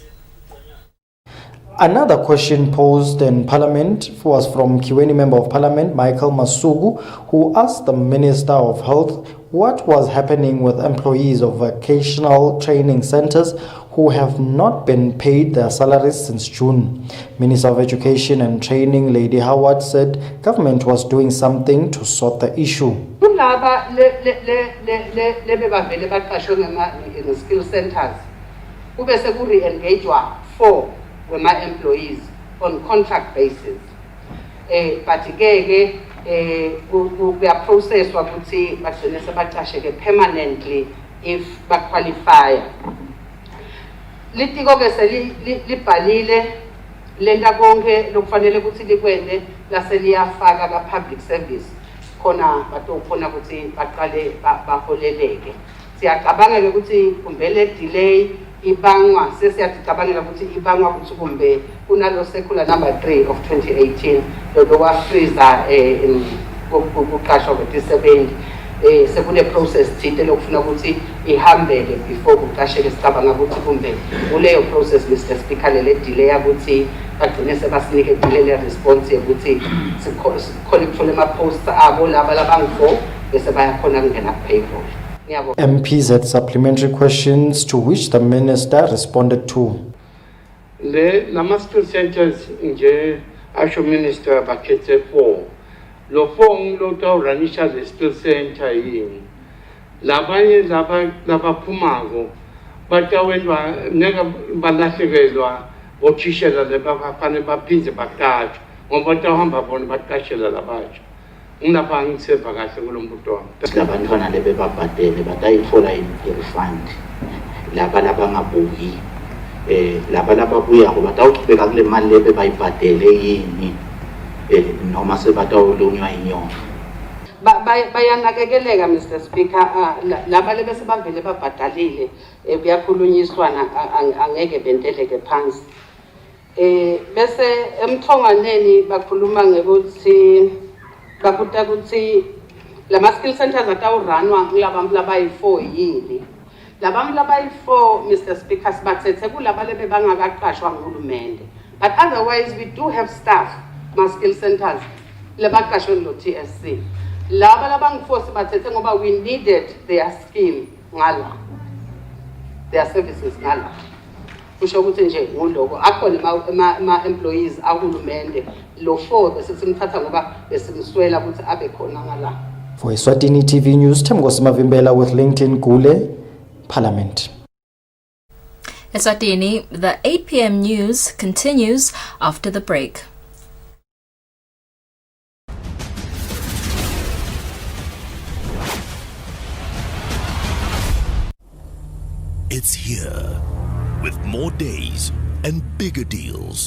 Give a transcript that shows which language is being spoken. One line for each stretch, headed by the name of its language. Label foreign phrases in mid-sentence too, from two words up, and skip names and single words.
English: Another question posed in Parliament was from Kiweni Member of Parliament Michael Masugu, who asked the Minister of Health what was happening with employees of vocational training centers who have not been paid their salaries since June. Minister of Education and Training Lady Howard said government was doing something to sort the issue.
Swati: Skill centers kube sekuri-engagewa 4 wema-employees
English: on contract basis.
Swati: But kuyaprocesswa ukuthi bagcine sebaqasheke
English: permanently if
Swati: baqualifya. Litiko-ke selibhalile lenta konke lokufanele ukuthi likwende lase liyafaka ka-public service khona batokhona ukuthi baqale baholeleke. Siyacabanga-ke ukuthi kumbele delay ibangwa sesiyacabangela ukuthi ibangwa ukuthi kumbe kunalo
English: circular number 3 of 2018
Swati: lokwafreeza kuqashwa kwetisebenzi sekune process thile lokufuna ukuthi ihambele before kuqasheke. Sicabanga ukuthi kumbe kuleyo process
English: Mr Speaker
Swati: lele delay ukuthi bagcine sebasinike
English: delay response
Swati: ukuthi sikhona ukuthola ama-posts abo laba labangu-4 bese bayakhona kungena payroll.
English: MPs had supplementary questions to which the minister responded to.
Swati: Lama
English: skill centers
Swati: nje asho minister bakhethe 4. Lo 4 lotawuranisha le
English: skill center
Swati: yini. Labanye labaphumako batawendwa neka balahlekelwa bothishela lebafanele baphindze baqashwe ngoba batawuhamba bona baqashela labatsha. Ngilapha ngithemba kahle kulombuto wami. Labantwana lebebabhadele batayithola i-refund. Laba labangabuyi laba lababuyako batawuqhubeka kule mali lebe bayibhadele yini noma sebatawulunywa inyongo. Bayanakekeleka
English: Mr Speaker.
Swati: Laba lebe sebavele babhadalile kuyakhulunyiswana angeke benteleke phansi. Bese emthonganeni bakhuluma ngekuthi bakuta ukuthi lama
English: skill centers
Swati: atawuranwa ngilaba labayi-4 yini. Laba labayi-4
English: Mr Speaker
Swati: sibathethe kulaba lebe bangakaqashwa nguhulumende.
English: But otherwise we do have staff ma skill centers
Swati: lebaqashwe lo TSC. Laba labangu-4 sibathethe ngoba
English: we needed their skill
Swati: ngala,
English: their services
Swati: ngala. Kusho ukuthi nje nguloko akhona ama-employees ahulumende lo 4 bese simthatha ngoba besimswela ukuthi abe khona ngala.
English: For Eswatini TV News, Temgos Mavimbela with Linton Kule, Parliament. Eswatini, the 8 p.m. news continues after the break. It's here with more days and bigger deals.